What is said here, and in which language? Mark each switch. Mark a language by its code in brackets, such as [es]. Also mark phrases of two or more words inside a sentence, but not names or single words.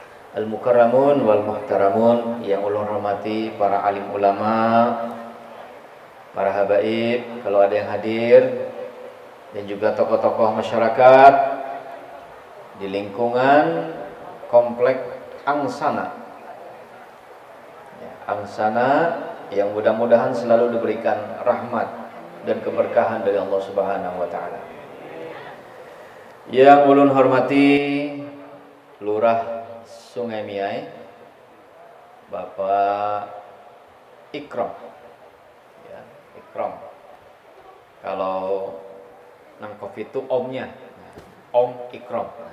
[ar] المكرمون والمحترمون, [id] yang ulun hormati para alim ulama, para habaib, kalau ada yang hadir, dan juga tokoh-tokoh masyarakat di lingkungan komplek Angsana. Angsana yang mudah-mudahan selalu diberikan rahmat dan keberkahan dari Allah [ar] سبحانه وتعالى. [id] Yang ulun hormati Lurah Sungai Miai, Bapak Ikram, ya, Ikram. Kalau nang Covid itu omnya, Om Ikram.